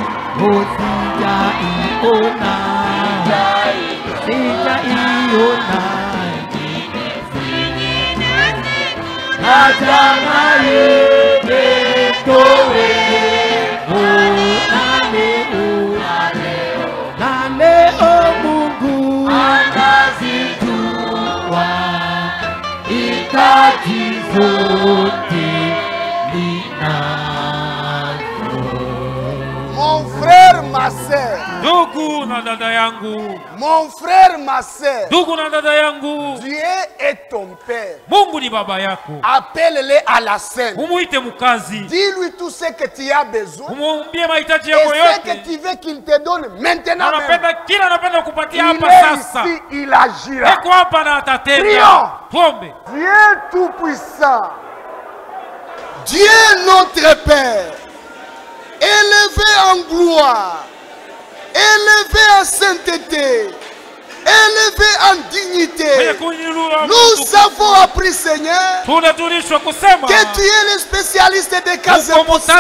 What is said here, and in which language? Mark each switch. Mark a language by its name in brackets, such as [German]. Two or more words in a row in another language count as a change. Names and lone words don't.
[Swahili] Sijaiona na jana imetoweka na leo Mungu anazijua hitaji zote ninazo. [French] Mon frère, ma sœur. [Swahili] Ndugu na dada yangu. [French] Mon frère, ma sœur. [Swahili] Ndugu na dada yangu. [French] Dieu est ton père. [Swahili] Mungu ni baba yako. [French] Appelle-le à la scène. [Swahili] Umuite mukazi. [French] Dis-lui tout ce que tu as besoin. [Swahili] Umwambie mahitaji [French] Et [Swahili] yako yote. [French] ce que tu veux qu'il te donne maintenant même. [Swahili] Anapenda kila anapenda kupatia [French] Il [Swahili] hapa [French] est [Swahili] sasa. [French] ici, il agira. [Swahili] Eko hapa na atatenda. [French] Prions. [Swahili] Tuombe. [French] Dieu tout-puissant, Dieu notre Père, élevé en gloire, élevé en sainteté, élevé en dignité. Nous avons appris, Seigneur, que tu es le spécialiste des cas impossibles.